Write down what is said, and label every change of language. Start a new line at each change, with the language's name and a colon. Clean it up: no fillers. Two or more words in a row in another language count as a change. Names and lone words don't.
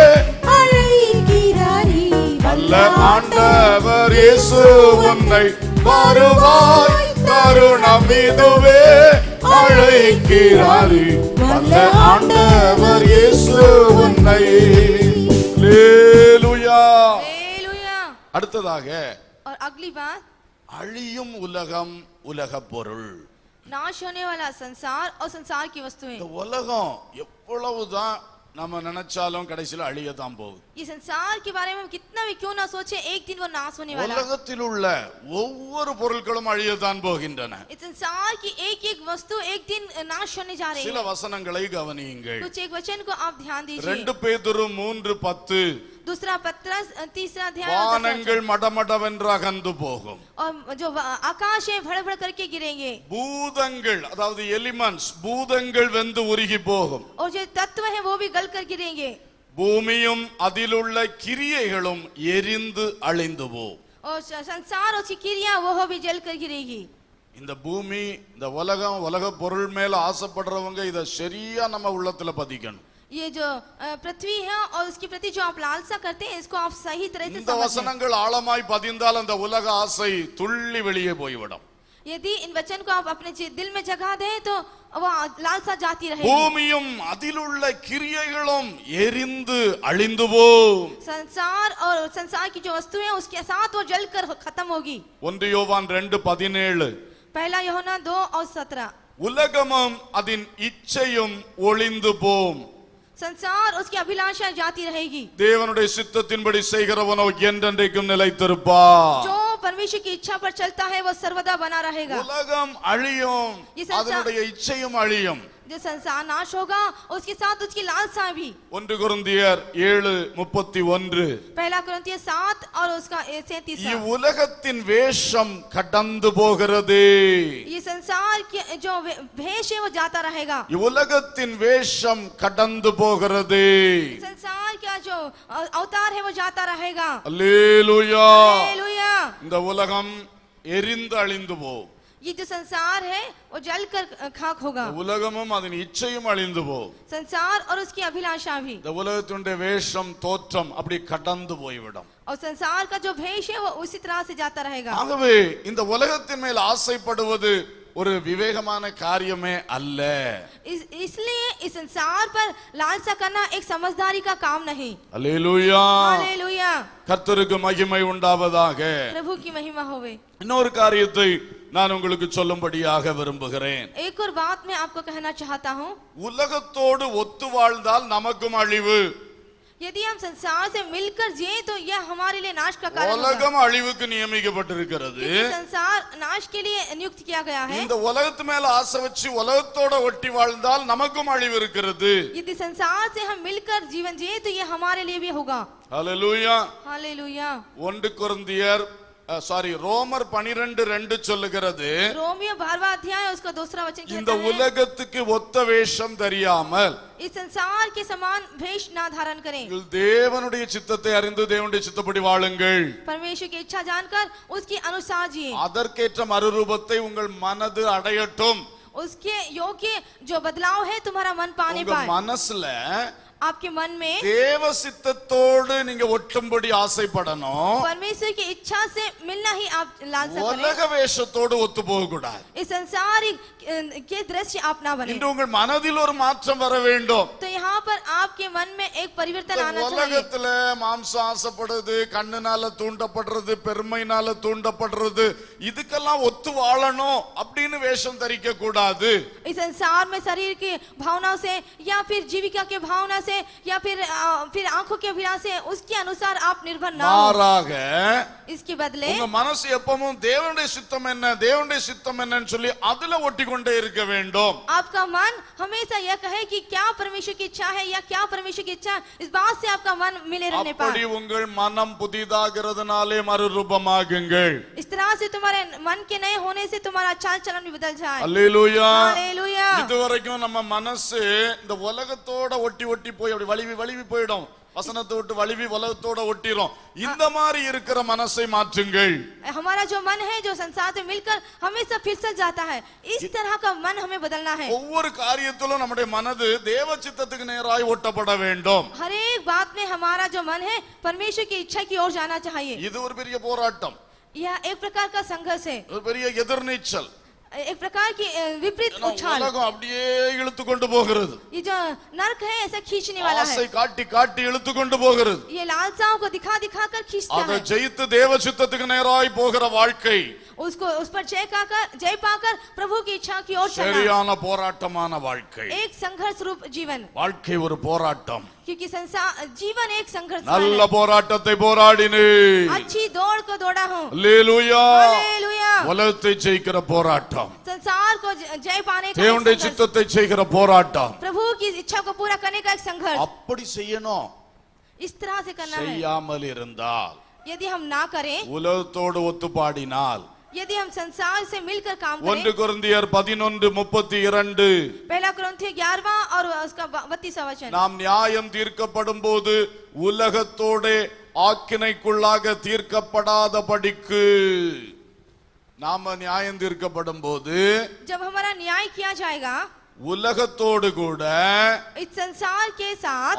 Tamil: அல்ல ஆண்டவர் இயேசு உன்னை வருவாய் தருணம் இதுவே அழைக்கிறாரே. அல்ல ஆண்டவர் இயேசு உன்னை. அல்லேலூயா.
Hindi: हालेलुया.
Tamil: அடுத்ததாக
Hindi: और अगली बात,
Tamil: அழியும் உலகம் உலக பொருள்.
Hindi: नाश होने वाला संसार और संसार की वस्तुएं.
Tamil: இந்த உலகம் எவ்வளவுதான் நம்ம நினைச்சாலும் கடைசியில் அழியத்தான் போகுது.
Hindi: ये संसार के बारे में हम कितना भी क्यों ना सोचे एक दिन वो नाश होने वाला है.
Tamil: உலகத்தில் உள்ள ஒவ்வொரு பொருட்களும் அழியத்தான் போகின்றன.
Hindi: इस संसार की एक एक वस्तु एक दिन नाश होने जा रही
Tamil: சில
Hindi: है.
Tamil: வசனங்களை கவனியுங்கள்.
Hindi: कुछ एक वचन को आप ध्यान दीजिए.
Tamil: 2 பேதுரு 3:10
Hindi: दूसरा पत्रस 3 अध्याय और 10
Tamil: வானங்கள் மடமடவென்று அகன்று போகும்.
Hindi: और जो आकाश है भड़ भड़ करके गिरेंगे.
Tamil: பூதங்கள் அதாவது எலிமெண்ட்ஸ் பூதங்கள் வெந்து உருகி போகும்.
Hindi: और जो तत्व है वो भी गल कर गिरेंगे.
Tamil: பூமியும் அதிலுள்ள கிரியைகளும் எரிந்து அழிந்து போகும்.
Hindi: और संसार उसकी क्रिया वो भी जल कर गिरेगी.
Tamil: இந்த பூமி இந்த உலகம் உலக பொருள் மேல ஆசைப்படுறவங்க இத சரியா நம்ம உள்ளத்துல பதிக்கணும்.
Hindi: ये जो पृथ्वी है और उसके प्रति जो आप लालसा करते हैं इसको आप सही तरह से
Tamil: இந்த
Hindi: समझें.
Tamil: வசனங்கள் ஆழமாய் பதிந்தால் அந்த உலக ஆசை துள்ளி வெளியே போய்விடும்.
Hindi: यदि इन वचन को आप अपने दिल में जगा दें तो वो लालसा जाती रहेगी.
Tamil: பூமியும் அதிலுள்ள கிரியைகளும் எரிந்து அழிந்து போகும்.
Hindi: संसार और संसार की जो वस्तुएं हैं उसके साथ वो जलकर खत्म होगी.
Tamil: 1 யோவான் 2:17
Hindi: पहला यूहन्ना 2 और 17.
Tamil: உலகமும் அதன் இச்சையும் ஒளிந்து போம்.
Hindi: संसार उसकी अभिलाषा जाती रहेगी.
Tamil: தேவனுடைய சித்தத்தின்படி செய்கிறவனோ என்றென்றைக்கும் நிலைத்திருப்பான்.
Hindi: जो परमेश्वर की इच्छा पर चलता है वो सर्वदा बना रहेगा.
Tamil: உலகம் அழியும்,
Hindi: ये संसार-
Tamil: அதனுடைய இச்சையும் அழியும்.
Hindi: जो संसार नाश होगा उसके साथ उसकी लालसा भी.
Tamil: 1 கொரிந்தியர் 7:31
Hindi: पहला कुरिन्थियर 7 और उसका 37.
Tamil: இவ்வுலகத்தின் வேஷம் கடந்து போகிறது.
Hindi: ये संसार की जो भेष है वो जाता रहेगा.
Tamil: இவ்வுலகத்தின் வேஷம் கடந்து போகிறது.
Hindi: संसार का जो अवतार है वो जाता रहेगा.
Tamil: அல்லேலூயா.
Hindi: हालेलुया.
Tamil: இந்த உலகம் எரிந்து அழிந்து போகும்.
Hindi: ये जो संसार है वो जलकर खाक होगा.
Tamil: உலகமும் அதன் இச்சையும் அழிந்து போகும்.
Hindi: संसार और उसकी अभिलाषा भी.
Tamil: இந்த உலகத்தினுடைய வேஷம் தோற்றம் அப்படி கடந்து போய்விடும்.
Hindi: और संसार का जो भेष है वो उसी तरह से जाता रहेगा.
Tamil: ஆகவே இந்த உலகத்தின் மேல் ஆசைப்படுவது ஒரு விவேகமான காரியமே அல்ல.
Hindi: इसलिए इस संसार पर लालसा करना एक समझदारी का काम नहीं.
Tamil: அல்லேலூயா.
Hindi: हालेलुया.
Tamil: கர்த்தருக்கு மகிமை உண்டாவதாக.
Hindi: प्रभु की महिमा होवे.
Tamil: இன்னொரு காரியத்தை நான் உங்களுக்கு சொல்லும்படியாக விரும்புகிறேன்.
Hindi: एक और बात मैं आपको कहना चाहता हूँ.
Tamil: உலகத்தோடு ஒத்து வாழ்ந்தால் நமக்கும் அழிவு.
Hindi: यदि हम संसार से मिलकर जिए तो यह हमारे लिए नाश का कारण होगा.
Tamil: உலகம் அழிவுக்கு நியமிக்கப்பட்டிருக்கிறது.
Hindi: क्योंकि संसार नाश के लिए नियुक्त किया गया है.
Tamil: இந்த உலகத்து மேல ஆசை வச்சு உலகத்தோட ஒட்டி வாழ்ந்தால் நமக்கும் அழிவு இருக்கிறது.
Hindi: यदि संसार से हम मिलकर जीवन जिए तो यह हमारे लिए भी होगा.
Tamil: அல்லேலூயா.
Hindi: हालेलुया.
Tamil: 1 கொரிந்தியர் ரோமர் 12:2 சொல்லுகிறது,
Hindi: रोमियो 12वां अध्याय उसका दूसरा वचन
Tamil: இந்த
Hindi: कहता है,
Tamil: உலகத்துக்கு ஒத்த வேஷம் தெரியாமல்
Hindi: इस संसार के समान वेश ना धारण करें,
Tamil: நீங்கள் தேவனுடைய சித்தத்தை அறிந்து தேவனுடைய சித்தப்படி வாழுங்கள்.
Hindi: परमेश्वर की इच्छा जानकर उसके अनुसार जिए,
Tamil: அதற்கேற்ற மறுரூபத்தை உங்கள் மனது அடையட்டும்.
Hindi: उसके योग्य जो बदलाव है तुम्हारा मन पाने
Tamil: உங்க
Hindi: पाए,
Tamil: மனசுல
Hindi: आपके मन में
Tamil: தேவ சித்தத்தோடு நீங்க ஒட்டும்படி ஆசைப்படணும்.
Hindi: परमेश्वर की इच्छा से मिलना ही आप लालसा
Tamil: உலக
Hindi: करें,
Tamil: வேஷத்தோடு ஒத்து போக கூடாது.
Hindi: इस संसारिक के दृश्य आप ना बने।
Tamil: இன்று உங்கள் மனதில் ஒரு மாற்றம் வர வேண்டும்.
Hindi: तो यहाँ पर आपके मन में एक परिवर्तन आना चाहिए।
Tamil: உலகத்துல மாம்சம் ஆசைப்படுறது, கண்ணுனால தூண்டப்படுறது, பெருமைனால தூண்டப்படுறது, இதுக்கெல்லாம் ஒத்து வாழணும் அப்படின்னு வேஷம் தரிக்க கூடாது.
Hindi: इस संसार में शरीर की भावनाओं से या फिर जीविका के भावना से या फिर आंखों के अभिलाष से उसके अनुसार आप निर्भर ना हो।
Tamil: மாறாக
Hindi: इसके बदले
Tamil: உங்க மனசு எப்பவும் தேவனுடைய சித்தம் என்ன, தேவனுடைய சித்தம் என்னன்னு சொல்லி அதுல ஒட்டி கொண்டே இருக்க வேண்டும்.
Hindi: आपका मन हमेशा यह कहे कि क्या परमेश्वर की इच्छा है या क्या परमेश्वर की इच्छा, इस बात से आपका मन मिले रहने
Tamil: அப்படி
Hindi: पाए।
Tamil: உங்கள் மனம் புதிதாகிறதுனாலே மறுரூபமாகுங்கள்.
Hindi: इस तरह से तुम्हारे मन के नए होने से तुम्हारा चाल चलन भी बदल जाए।
Tamil: அல்லேலூயா.
Hindi: हालेलुया।
Tamil: இதுவரைக்கும் நம்ம மனசு இந்த உலகத்தோட ஒட்டி ஒட்டி போய் அப்படி வலிவி போயிடும். வசனத்தை விட்டு வலிவி உலகத்தோட ஒட்டிரும். இந்த மாதிரி இருக்கிற மனசை மாற்றுங்கள்.
Hindi: हमारा जो मन है जो संसार से मिलकर हमेशा फिसल जाता है, इस तरह का मन हमें बदलना है।
Tamil: ஒவ்வொரு காரியத்திலும் நம்முடைய மனது தேவ சித்தத்துக்கு நேராய் ஒட்டப்பட வேண்டும்.
Hindi: हर एक बात में हमारा जो मन है परमेश्वर की इच्छा की ओर जाना चाहिए।
Tamil: இது ஒரு பெரிய போராட்டம்,
Hindi: यह एक प्रकार का संघर्ष है,
Tamil: ஒரு பெரிய எதிர்நீச்சல்.
Hindi: एक प्रकार की विपरीत उछाल।
Tamil: உலகம் அப்படியே இழுத்து கொண்டு போகிறது.
Hindi: ये जो नर्क है ऐसा खींचने वाला
Tamil: ஆசை
Hindi: है,
Tamil: காட்டி காட்டி இழுத்து கொண்டு போகிறது.
Hindi: ये लालसाओं को दिखा दिखा कर खींचता
Tamil: அதை
Hindi: है।
Tamil: ஜெயித்து தேவ சித்தத்துக்கு நேராய் போகிற வாழ்க்கை
Hindi: उसको उस पर जय पाकर प्रभु की इच्छा की ओर चलना,
Tamil: சரியான போராட்டமான வாழ்க்கை.
Hindi: एक संघर्ष रूप जीवन,
Tamil: வாழ்க்கை ஒரு போராட்டம்.
Hindi: क्योंकि संसार जीवन एक संघर्ष
Tamil: நல்ல
Hindi: है।
Tamil: போராட்டத்தை போராடினே.
Hindi: अच्छी दौड़ को दौड़ा हूँ।
Tamil: அல்லேலூயா.
Hindi: हालेलुया।
Tamil: உலகத்தை ஜெயிக்கிற போராட்டம்,
Hindi: संसार को जय पाने का एक
Tamil: தேவனுடைய
Hindi: संघर्ष,
Tamil: சித்தத்தை செய்கிற போராட்டம்.
Hindi: प्रभु की इच्छा को पूरा करने का एक संघर्ष,
Tamil: அப்படி செய்யணும்.
Hindi: इस तरह से करना है।
Tamil: செய்யாமல் இருந்தால்,
Hindi: यदि हम ना करें,
Tamil: உலகத்தோடு ஒத்து பாடினால்,
Hindi: यदि हम संसार से मिलकर काम
Tamil: 1
Hindi: करें,
Tamil: கொரிந்தியர் 11:32
Hindi: पहला कुरिन्थियों 11वां और उसका 32वां वचन,
Tamil: நாம் நியாயம் தீர்க்கப்படும் போது உலகத்தோட ஆக்கினைக்குள்ளாக தீர்க்கப்படாதபடிக்கு, நாம நியாயம் தீர்க்கப்படும் போது
Hindi: जब हमारा न्याय किया जाएगा
Tamil: உலகத்தோடு கூட
Hindi: इस संसार के साथ,